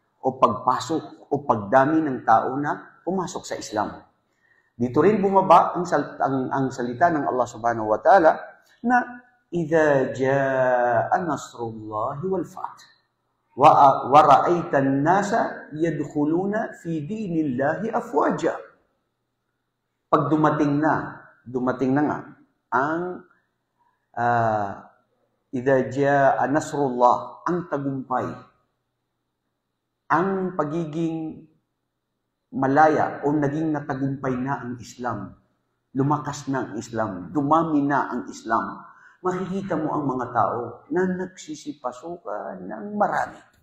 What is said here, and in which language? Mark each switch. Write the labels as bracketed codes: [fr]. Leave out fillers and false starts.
[tl] O pagpasok o pagdami ng tao na pumasok sa Islam. Dito rin bumaba ang salita ng Allah subhanahu wa ta'ala na [ar] إِذَا جَاءَ نَصْرُ اللَّهِ وَالْفَتْحُ وَرَأَيْتَ النَّاسَ يَدْخُلُونَ فِي دِينِ اللَّهِ أَفْوَاجًا. [tl] Pag dumating na nga ang [ar] إِذَا جَاءَ نَصْرُ اللَّهِ, [tl] ang tagumpay, ang pagiging malaya o naging natagumpay na ang Islam, lumakas na ang Islam, dumami na ang Islam, makikita mo ang mga tao na nagsisipasukan ng marami.